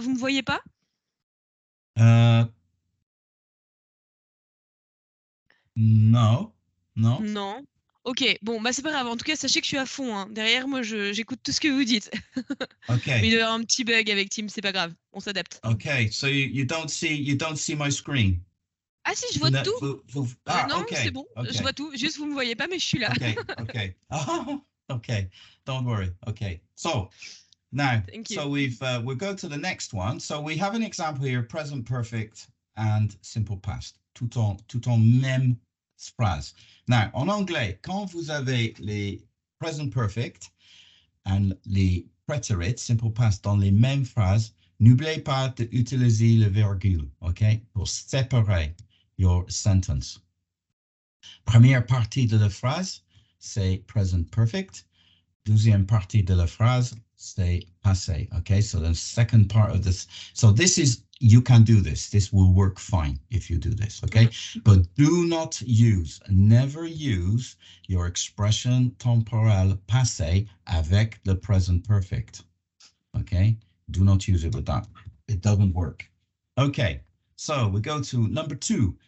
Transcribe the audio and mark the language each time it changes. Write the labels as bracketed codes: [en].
[fr] Vous me voyez pas? Non. Non. Ok, bon, bah c'est pas grave. En tout cas, sachez que je suis à fond. Hein. Derrière moi, j'écoute tout ce que vous dites. [en] Okay. [fr] Mais il doit y avoir un petit bug avec Teams, c'est pas grave. On s'adapte. [en] Okay, so you don't see my screen. [fr] Ah si, je vois tout. Non, [en] okay, [fr] c'est bon, [en] okay. [fr] je vois tout. Juste, vous me voyez pas, mais je suis là. [en] Okay, okay. Oh, okay. Don't worry. Okay. So now, Thank you. so we'll go to the next one. So we have an example here: present perfect and simple past, [fr] tout en même phrase. Now, en anglais, quand vous avez les present perfect and les préterites, simple past, dans les mêmes phrases, n'oubliez pas d'utiliser le virgule, OK, pour séparer [en] your sentence. [fr] Première partie de la phrase, c'est present perfect. Deuxième partie de la phrase, c'est passé. [en] Okay, so the second part of this. So this is, you can do this. This will work fine if you do this. Okay, but do not use, never use your expression [fr] temporel passé avec le [en] present perfect. Okay, do not use it with that. It doesn't work. Okay, so we go to number 2.